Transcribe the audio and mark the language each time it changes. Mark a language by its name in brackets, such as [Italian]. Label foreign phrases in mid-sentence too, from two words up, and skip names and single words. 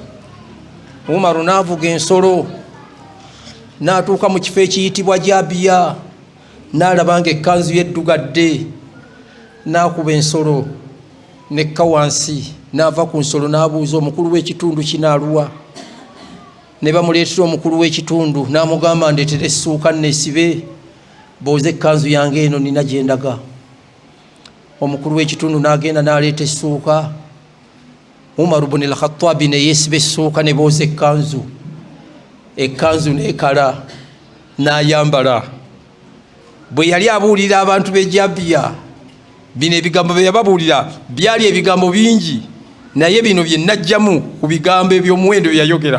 [Ganda] Umaru n'avuga ensolo n'atuuka mu kifo ekiyitibwa Jabiya n'alabanga ekkanzu yeddugadde n'akuba ensolo nekka wansi n'ava ku nsolo n'abuuza omukulu w'ekitundu kinaaluwa. Ne bamuleetera omukulu w'ekitundu n'amugamba ndeetera essuuka nneesibe booze ekkanzu yange eno nina gye ndaga. Omukulu w'ekitundu n'agenda n'aleeta essuuka Umar ibn al-Khattab ne yesibe suuka ne boze ekanzu nekala n'ayambala. Bwe yali abuulira abantu b'ejjabiya bino ebigambo bye yababuulira byali ebigambo bingi, naye bino bye najjamu ku bigambo eby'omuwendo bye yayogera.